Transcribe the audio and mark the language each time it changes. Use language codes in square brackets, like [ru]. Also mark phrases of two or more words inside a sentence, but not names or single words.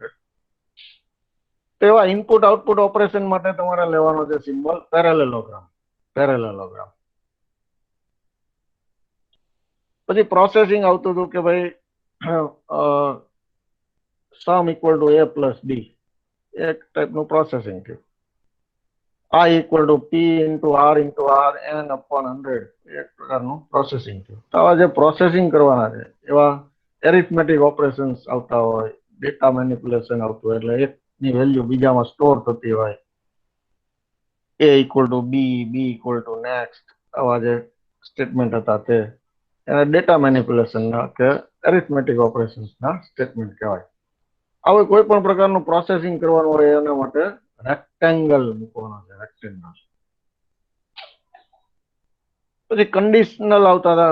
[gu] તેવા [en] input output operation [gu] માટે તમારે લેવાનો છે [en] symbol parallelogram. [gu] પેરેલેલોગ્રામ. પછી પ્રોસેસિંગ આવતું હતું કે ભાઈ [en] sum equal to a plus b, [gu] એક ટાઈપનું પ્રોસેસિંગ થયું. [en] I equal to P into R into R n upon 100 [gu] એક પ્રકારનું પ્રોસેસિંગ થયું. તો આવા જે પ્રોસેસિંગ કરવાના છે એવા [en] arithmetic operations [gu] આવતા હોય, [en] data manipulation [gu] આવતું હોય, એટલે એકની વેલ્યુ બીજામાં સ્ટોર થતી હોય. [en] A equal to B, B equal to next, [gu] આવા જે સ્ટેટમેન્ટ હતા તે એને ડેટા મેનિપ્યુલેશનના કે એરિથમેટિક ઓપરેશન્સના સ્ટેટમેન્ટ કહેવાય. આવું કોઈ પણ પ્રકારનું પ્રોસેસિંગ કરવાનું હોય એના માટે રેક્ટેંગલ મૂકવાનો છે, રેક્ટેંગલ. પછી કન્ડિશનલ આવતા હતા.